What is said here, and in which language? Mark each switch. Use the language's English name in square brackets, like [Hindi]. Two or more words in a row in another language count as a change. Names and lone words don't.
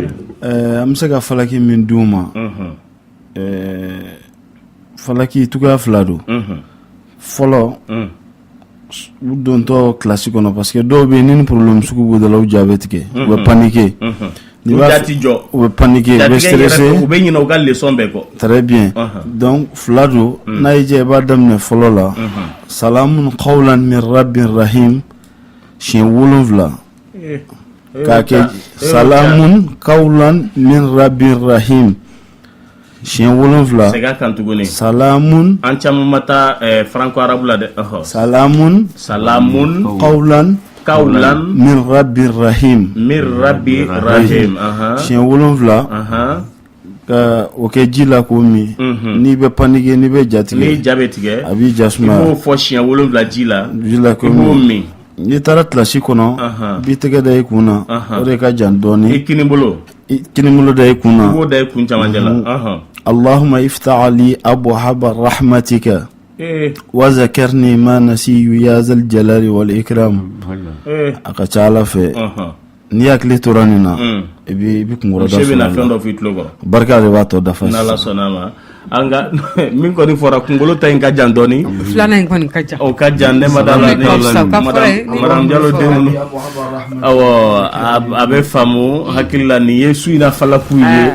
[Bambara] an bɛ se ka falaki min d'u ma falaki cogoya fila don fɔlɔ u dontɔ kilasi kɔnɔ [French] parce que [Bambara] dɔw bɛ yen ni problème sugu b'u da la u ja bɛ tigɛ u bɛ paniquer u jati jɔ u bɛ paniquer u bɛ stresser u bɛ ɲinɛ u ka leçon bɛɛ kɔ [French] très bien donc [Bambara] fila don n'a y'i diya i b'a daminɛ fɔlɔ la [Arabic] سلام قولا من رب رحيم [Bambara] siɲɛ 7 k'a kɛ [Arabic] سلام قولا من رب رحيم [Bambara] siɲɛ 7 sega kan tuguni salamun an caman ma taa franco arabu la dɛ [Arabic] سلام قولا من رب رحيم [Bambara] siɲɛ 7 ka o kɛ ji la k'o min n'i bɛ panike n'i bɛ ja tigɛ n'i ja bɛ tigɛ a b'i ja suma i b'o fɔ siɲɛ 7 ji la k'o min n'i taara kilasi kɔnɔ b'i tɛgɛ da i kun na o de ka jan dɔɔni i kinibolo da i kun na i b'o da i kun camancɛ la [Arabic] اللهم افتح لي أبواب رحمتك وذكرني ما نسيت يا ذا الجلال والإكرام [Bambara] a ka ca Ala fɛ n'i hakili tora nin na i bi kunkɔrɔ da sɔrɔ barika de b'a tɔ dafa n'Ala sɔnna ma an ka min kɔni fɔra kunkolo ta in ka jan dɔɔni filanan in kɔni ka jan o ka jan ne madame Diallo den awɔ a bɛ faamu hakili la nin ye su in na falaku ye